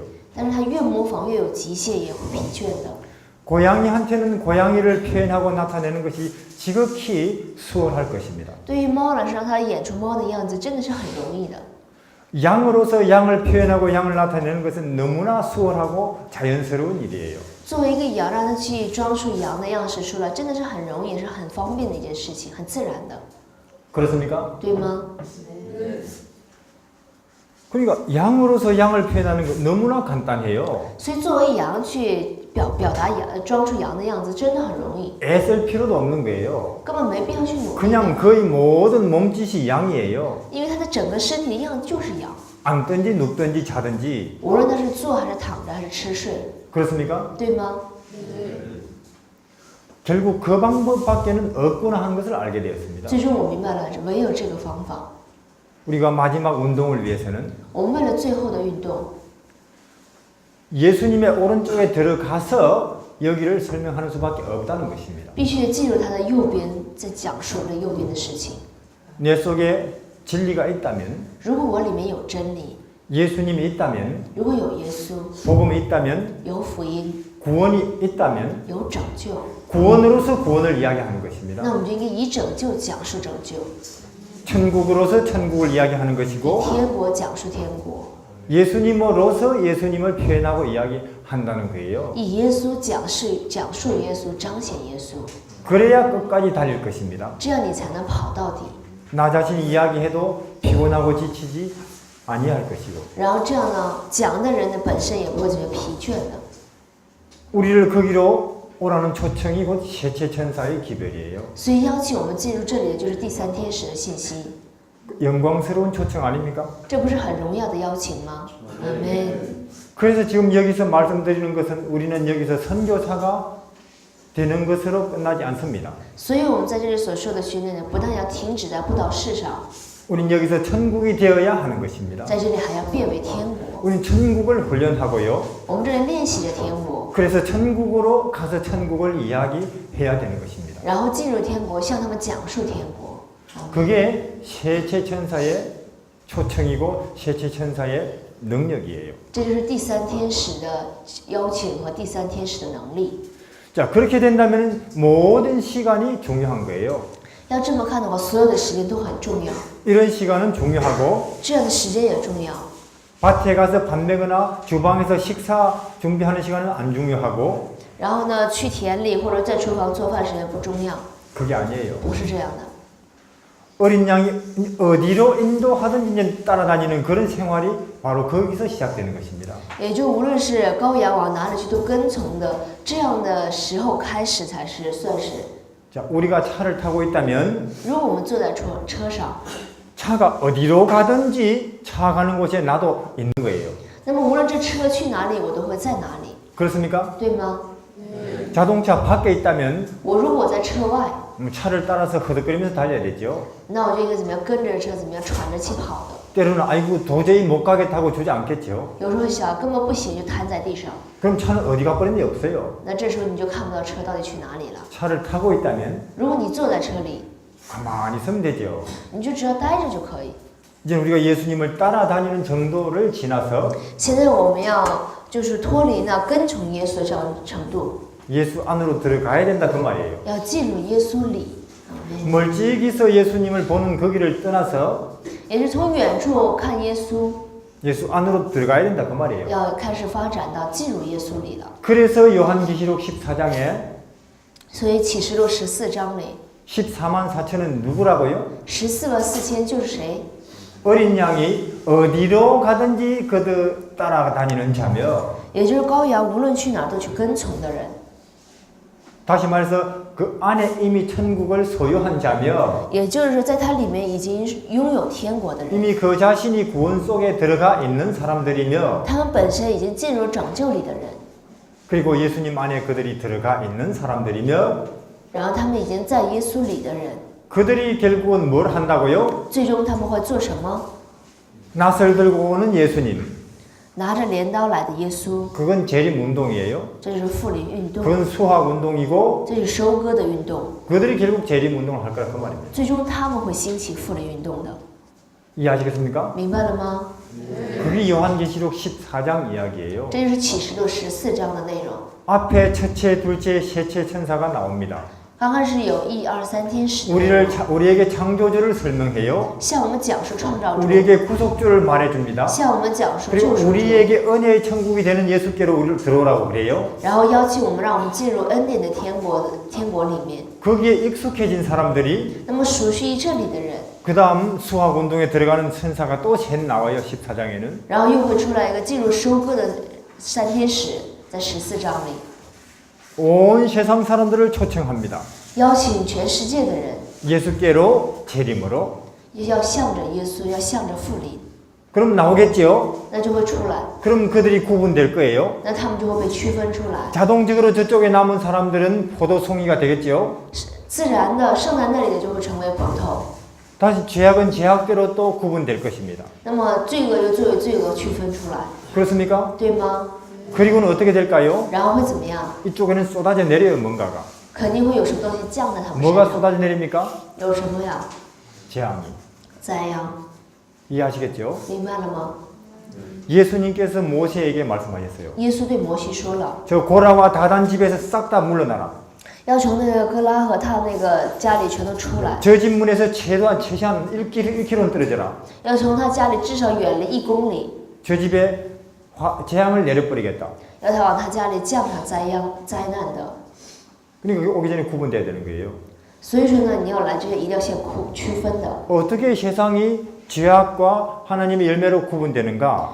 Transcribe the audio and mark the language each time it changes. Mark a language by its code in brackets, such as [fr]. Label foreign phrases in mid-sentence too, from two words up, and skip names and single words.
[zh] 但是它越模仿越有极限，也会疲倦的。 [ko] 고양이한테는 고양이를 표현하고 나타내는 것이 지극히 수월할 것입니다. [zh] 对于猫来说，让它演出猫的样子，真的是很容易的。 [ko] 양으로서 양을 표현하고 양을 나타내는 것은 너무나 수월하고 자연스러운 일이에요. [zh] 作为一个羊，让它去装出羊的样式出来，真的是很容易，也是很方便的一件事情，很自然的， [ko] 그렇습니까? [zh] 对吗？ [ko] 그러니까 양으로서 양을 표현하는 것 너무나 간단해요. [zh] 所以作为羊去表达羊，装出羊的样子，真的很容易， [ko] 애쓸 필요도 없는 거예요. [zh] 根本没必要去努力 [ko] 그냥 [zh] 的， [ko] 거의 모든 몸짓이 양이에요. [zh] 因为它的整个身体的样子就是羊， [ko] 앉든지 눕든지 자든지 [zh] 无论它是坐还是躺着还是吃睡， [ko] 그렇습니까? [zh] 对吗？ [ko] 결국 그 방법밖에는 없구나 하는 것을 알게 되었습니다. [zh] 最终我明白了，唯有这个方法。 [ko] 우리가 마지막 운동을 위해서는 [zh] 我们为了最后的运动， [ko] 예수님의 오른쪽에 들어가서 여기를 설명하는 수밖에 없다는 것입니다. [zh] 必须得进入他的右边，在讲述这右边的事情。 [ko] 내 속에 진리가 있다면 [zh] 如果我里面有真理， [ko] 예수님이 있다면 [zh] 如果有耶稣， [ko] 복음이 있다면 [zh] 有福音， [ko] 구원이 있다면 [zh] 有拯救， [ko] 구원으로서 구원을 이야기하는 것입니다. [zh] 那我们就应该以拯救讲述拯救， [ko] 천국으로서 천국을 이야기하는 [zh] 以 [ko] 것이고 [zh] 天国讲述天国， [ko] 예수님으로서 예수님을 표현하고 이야기한다는 거예요. [zh] 以耶稣讲述耶稣，彰显耶稣， [ko] 그래야 끝까지 달릴 것입니다. [zh] 这样你才能跑到底。 [ko] 나 자신이 이야기해도 피곤하고 지치지 아니할 것이고 [zh] 然后这样呢，讲的人呢本身也不会觉得疲倦的。 [ko] 우리를 거기로 오라는 초청이 곧 셋째천사의 기별이에요. [zh] 所以邀请我们进入这里的就是第三天使的信息， [ko] 영광스러운 초청 아닙니까? [zh] 这不是很荣耀的邀请吗？阿门。 [ko] 그래서 지금 여기서 말씀드리는 것은 우리는 여기서 선교사가 되는 것으로 끝나지 않습니다. [zh] 所以我们在这里所说的训练呢，不但要停止在布道式上， [ko] 우린 여기서 천국이 되어야 하는 것입니다. [zh] 在这里还要变为天国。 [ko] 우린 천국을 훈련하고요. [zh] 我们这里练习着天国， [ko] 그래서 천국으로 가서 천국을 이야기해야 되는 것입니다. [zh] 然后进入天国，向他们讲述天国。 [ko] 그게 셋째천사의 초청이고 셋째천사의 능력이에요. [zh] 这就是第三天使的邀请和第三天使的能力。 [ko] 자, 그렇게 된다면 모든 시간이 중요한 거예요. [zh] 要这么看的话，所有的时间都很重要， [ko] 이런 시간은 중요하고 [zh] 这样的时间也重要。 [ko] 밭에 가서 밥 매거나 주방에서 식사 준비하는 시간은 안 중요하고 [zh] 然后呢，去田里或者在厨房做饭时间不重要， [ko] 그게 아니에요. [zh] 不是这样的。 [ko] 어린 양이 어디로 인도하든지 이제 따라다니는 그런 생활이 바로 거기서 시작되는 것입니다. [zh] 也就无论是羔羊往哪里去都跟从的，这样的时候开始才是算是。 [ko] 자, 우리가 차를 타고 있다면 [zh] 如果我们坐在车上， [ko] 차가 어디로 가든지 차 가는 곳에 나도 있는 거예요. [zh] 那么无论这车去哪里，我都会在哪里， [ko] 그렇습니까? [zh] 对吗？ [ko] 자동차 밖에 있다면 [zh] 我如果在车外， [ko] 차를 따라서 허덕거리면서 달려야 되죠. [zh] 那我就应该怎么样跟着车，怎么样喘着气跑的。 [ko] 때로는 아이고 도저히 못 가겠다고 주지 않겠죠. [zh] 有时候想根本不行，就瘫在地上。 [ko] 그럼 차는 어디 가버렸는지 없어요. [zh] 那这时候你就看不到车到底去哪里了。 [ko] 차를 타고 있다면 [zh] 如果你坐在车里， [ko] 가만히 있으면 되죠. [zh] 你就只要待着就可以。 [ko] 이제 우리가 예수님을 따라다니는 정도를 지나서 [zh] 现在我们要就是脱离那跟从耶稣的这样程度， [ko] 예수 안으로 들어가야 된다 그 말이에요. [zh] 要进入耶稣里。 [ko] 멀찍이서 예수님을 보는 거기를 떠나서 [zh] 也是从远处看耶稣， [ko] 예수 안으로 들어가야 된다 그 말이에요. [zh] 要开始发展到进入耶稣里了。 [ko] 그래서 요한계시록 14장에 [zh] 所以启示录14章里， [ko] 14만 4천은 누구라고요? [zh] 144000 就是谁？ [ko] 어린 양이 어디로 가든지 그들 따라다니는 자며 [zh] 也就是羔羊，无论去哪儿都去跟从的人。 [ko] 다시 말해서 그 안에 이미 천국을 소유한 자며 [zh] 也就是说，在他里面已经拥有天国的人， [ko] 이미 그 자신이 구원 속에 들어가 있는 사람들이며 [zh] 他们本身已经进入拯救里的人， [ko] 그리고 예수님 안에 그들이 들어가 있는 사람들이며 [zh] 然后他们已经在耶稣里的人， [ko] 그들이 결국은 뭘 한다고요? [zh] 最终他们会做什么？ [ko] 낫을 들고 오는 예수님 [zh] 拿着镰刀来的耶稣， [ko] 그건 재림운동이에요. [zh] 这就是复临运动， [ko] 그건 수학운동이고 [zh] 这是收割的运动。 [ko] 그들이 결국 재림운동을 할 거라 그 말입니다. [zh] 最终他们会兴起复临运动的， [ko] 이해하시겠습니까? [zh] 明白了吗？ [ko] 그게 요한계시록 14장 이야기예요. [zh] 这就是启示录14章的内容。 [ko] 앞에 첫째, 둘째, 셋째 천사가 나옵니다. [zh] 刚开始有1、2、3天使， [ko] 우리에게 창조주를 설명해요. [zh] 向我们讲述创造主， [ko] 우리에게 구속주를 말해줍니다. [zh] 向我们讲述 [ko] 그리고 [zh] 救赎主， [ko] 우리에게 은혜의 천국이 되는 예수께로 우리를 들어오라고 그래요. [zh] 然后邀请我们，让我们进入恩典的天国里面。 [ko] 거기에 익숙해진 사람들이 [zh] 那么熟悉这里的人， [ko] 그 다음 수학운동에 들어가는 천사가 또 셋 나와요. 14장에는. [zh] 然后又会出来一个进入收割的3天使，在14章里 [ko] 온 세상 사람들을 초청합니다. [zh] 邀请全世界的人， [ko] 예수께로 재림으로. [zh] 要向着耶稣，要向着复临， [ko] 그럼 나오겠지요? [zh] 那就会出来， [ko] 그럼 그들이 구분될 거예요. [zh] 那他们就会被区分出来。 [ko] 자동적으로 저쪽에 남은 사람들은 포도송이가 되겠지요. [zh] 自然的，剩在那里的就会成为葡萄。 [ko] 다시 죄악은 죄악대로 또 구분될 것입니다. [zh] 那么罪恶又作为罪恶区分出来， [ko] 그렇습니까? [zh] 对吗？ [ko] 그리고는 어떻게 될까요? [zh] 然后会怎么样？ [ko] 이쪽에는 쏟아져 내려요, 뭔가가. [zh] 肯定会有什么东西降在他们身 [ko] 뭐가 [zh] 上。 [ko] 쏟아져 내립니까? [zh] 有什么呀？ [ko] 재앙이. [zh] 灾殃， [ko] 이해하시겠죠? [zh] 明白了吗？ [ko] 예수님께서 모세에게 말씀하셨어요. [zh] 耶稣对摩西说了， [ko] 저 고라와 다단 집에서 싹 다 물러나라. [zh] 要从那个哥拉和他那个家里全都出来， [ko] 저 집 문에서 최소한 1km는 떨어져라. [zh] 要从他家里至少远离1公里， [ko] 저 집에 재앙을 내려버리겠다. [zh] 要他往他家里降下灾难的。 [ko] 그러니까 여기 오기 전에 구분돼야 되는 거예요. [zh] 所以说呢，你要来这些一定要先区分的。 [ko] 어떻게 세상이 죄악과 하나님의 열매로 구분되는가?